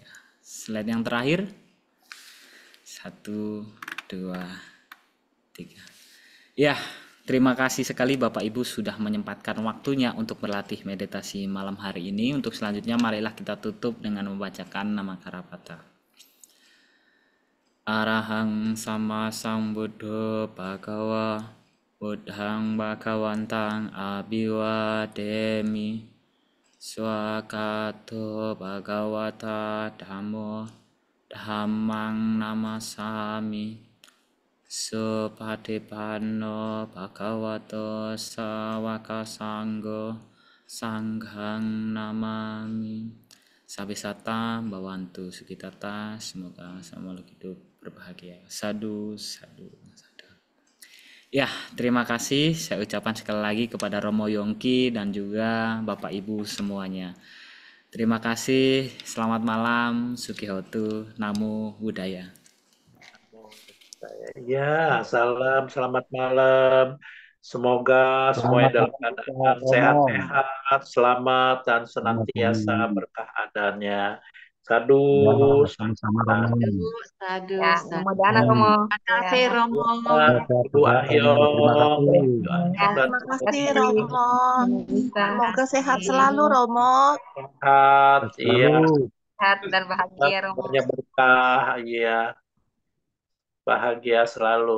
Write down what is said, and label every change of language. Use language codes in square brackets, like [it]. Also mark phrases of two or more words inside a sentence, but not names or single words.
[id] Slide yang terakhir 1, 2, 3. Ya, terima kasih sekali Bapak Ibu sudah menyempatkan waktunya untuk berlatih meditasi malam hari ini. Untuk selanjutnya marilah kita tutup dengan membacakan nama Karapata. [pi] Arahang sama sambuddho bhagawa buddhang bhagawantang abiwademi swakato bhagawata dhammo dhammang namasami supatipanno bhagavato sawaka sanggo sanghang namami. Sabisata bawantu sukitata, [id] semoga makhluk hidup berbahagia. [pi] Sadu, sadu, sadu. [id] Ya, terima kasih saya ucapkan sekali lagi kepada Romo Yongki dan juga Bapak Ibu semuanya. Terima kasih, selamat malam, [pi] Sukihotu, Namo Buddhaya. [id] Ya, selamat malam. Semoga semuanya dalam keadaan sehat-sehat, selamat, dan senantiasa berkah adanya. Sadu, sama-sama sadu. Romo. Sadu, Ya, sadu. Romo. Terima kasih Ya. Romo. Ibu Ahyong, Terima kasih. Ibu Ahyong dan Terima kasih semuanya Romo. Bisa. Semoga sehat selalu Romo. sehat, iya, Sehat dan bahagia Romo. semuanya berkah, iya, bahagia selalu.